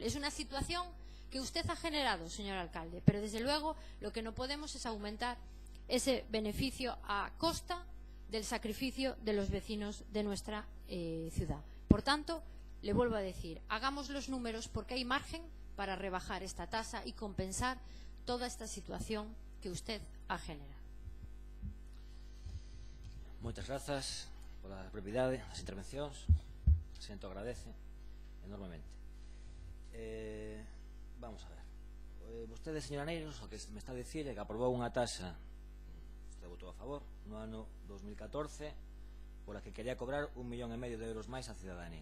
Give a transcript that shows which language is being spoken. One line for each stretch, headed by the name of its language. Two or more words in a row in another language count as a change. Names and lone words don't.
Spanish: Es una situación que usted ha generado, señor alcalde, pero desde luego lo que no podemos es aumentar ese beneficio a costa del sacrificio de los vecinos de nuestra ciudad. Por tanto, le vuelvo a decir, hagamos los números porque hay margen para rebajar esta tasa y compensar toda esta situación que usted ha generado.
Galician: Moitas grazas pola brevidade das intervencións. O presidente agradece enormemente. Vamos a ver. Vostede, señora Neiros, o que me está a dicir é que aprobou unha taxa, vostede votou a favor, no ano 2014, pola que quería cobrar 1,5 millón de euros máis a cidadanía.